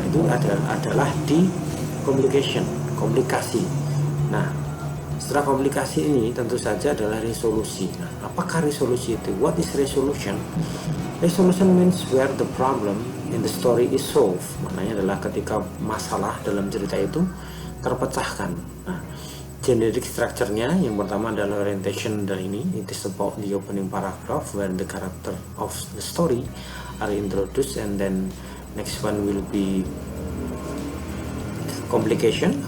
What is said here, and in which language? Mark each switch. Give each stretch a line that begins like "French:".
Indonesian: Itu adalah di komunikasi. Nah, setelah komunikasi ini tentu saja adalah resolusi. Nah, apakah resolusi itu? What is resolution?
English: Resolution means where the problem in the story is solved.
Indonesian: Maknanya adalah ketika masalah dalam cerita itu terpecahkan. Nah, generic structure-nya yang pertama adalah orientation dari ini.
English: It is about the opening paragraph where the character of the story are introduced, and then next one will be complication.